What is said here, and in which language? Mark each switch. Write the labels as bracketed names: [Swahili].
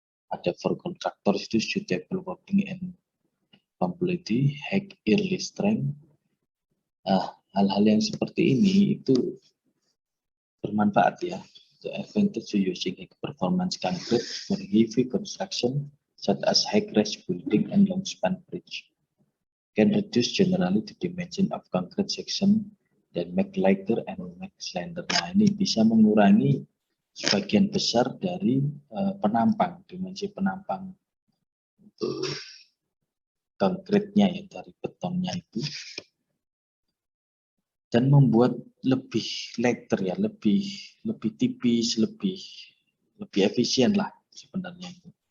[English] Ada for contractors itu suitable working and completely high early strength. [Indonesian] Nah, hal-hal yang seperti ini itu bermanfaat ya. [English] The advantage to using high performance concrete for heavy construction such as high-rise building and long-span bridge can reduce generally the dimension of concrete section dan make lighter and make slender. [Indonesian] Nah, ini bisa mengurangi sebagian besar dari penampang, dimensi penampang untuk konkretnya ya, dari betonnya itu, dan membuat lebih lighter ya, lebih tipis, lebih efisien lah sebenarnya itu.